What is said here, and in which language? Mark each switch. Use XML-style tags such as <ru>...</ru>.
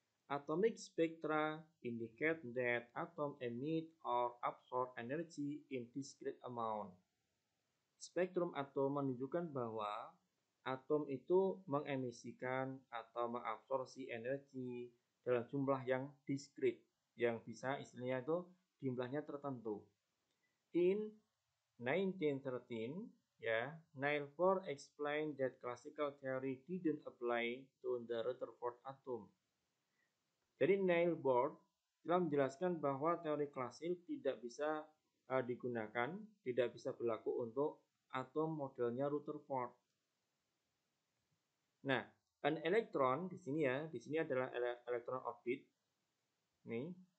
<en>Atomic spectra indicate that atom emit or absorb energy in discrete amount.</en> <id>Spektrum atom menunjukkan bahwa atom itu mengemisikan atau mengabsorpsi energi dalam jumlah yang diskrit, yang bisa istilahnya itu jumlahnya tertentu.</id> <en>In 1913, ya, Niels Bohr explained that classical theory didn't apply to the Rutherford atom.</en> <id>Jadi Niels Bohr telah menjelaskan bahwa teori klasik tidak bisa digunakan, tidak bisa berlaku untuk atom modelnya Rutherford. Nah,</id> <en>an electron</en> <id>di sini ya, di sini adalah elektron orbit. Nih.</id>